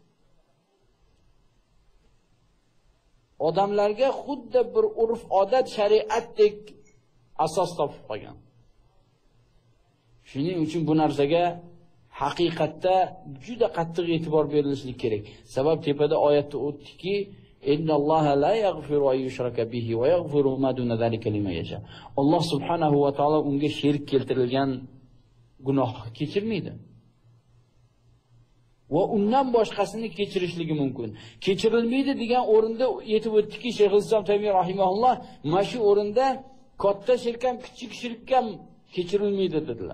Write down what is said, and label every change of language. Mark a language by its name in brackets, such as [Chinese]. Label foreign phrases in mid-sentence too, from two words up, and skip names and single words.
[Uzbek] Odamlarga xuddi bir urf odat shariatdek asos topib qolgan. Shuning uchun bu narsaga haqiqatda juda qattiq e'tibor berilishi kerak. Sabab tepada oyatda o'tdiki, [Arabic] إن الله لا يغفر أن يشرك به ويغفر ما دون ذلك لمن يشاء. [Uzbek] Alloh [Arabic] سبحانه وتعالى [Uzbek] unga shirk keltirilgan gunohni kechirmaydi. Va undan boshqasini kechirishligi mumkin. Kechirilmaydi degan o'rinda yetib o'tdiki, Shayx Islom Taymiy rahimahulloh mana shu o'rinda katta shirk ham, kichik shirk ham kechirilmaydi dedilar.